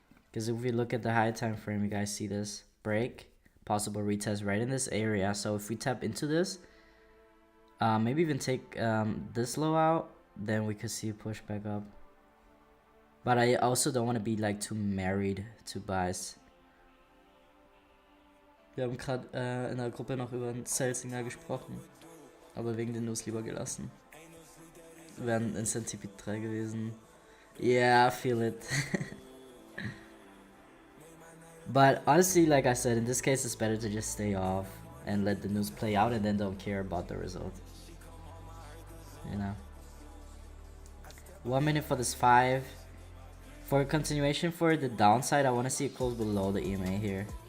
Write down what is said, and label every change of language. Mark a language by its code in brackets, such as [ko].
[en] Because if we look at the high time frame, you guys see this break, possible retest right in this area. So if we tap into this, maybe even take this low out, then we could see a push back up. But I also don't want to be like too married to buys. [de] Wir haben gerade in der Gruppe noch über ein Sell-Signal gesprochen, aber wegen den News lieber gelassen. Wäre ein Incentive 3 gewesen. [en] Yeah, I feel it. But honestly, like I said, in this case, it's better to just stay off and let the news play out and then don't care about the result. You know. 1 minute for this 5. For continuation for the downside, I want to see it close below the EMA here.